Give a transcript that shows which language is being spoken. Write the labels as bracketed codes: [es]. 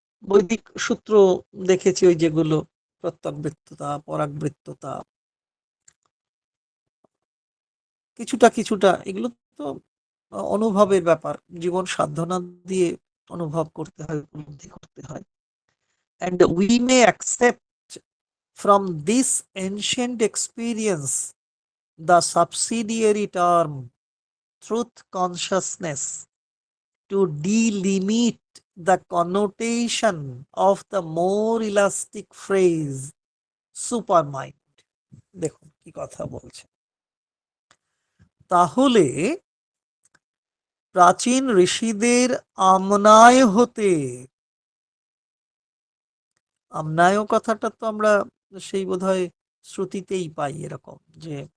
[bn] বৈদিক সূত্র দেখেছি ওই যেগুলো প্রত্যগবৃত্ততা, পরাগবৃত্ততা, কিছুটা এগুলো তো অনুভবের ব্যাপার, জীবন সাধনা দিয়ে অনুভব করতে হয়, উপলব্ধি করতে হয়। [en] and we may accept from this ancient experience the subsidiary term truth consciousness to delimit the connotation of the more elastic phrase supermind. [bn] দেখুন কি কথা বলছে। তাহলে প্রাচীন ঋষিদের আমনায় হতে, আমনায় কথাটা তো আমরা সেই বোধহয় শ্রুতিতেই পাই, এরকম যে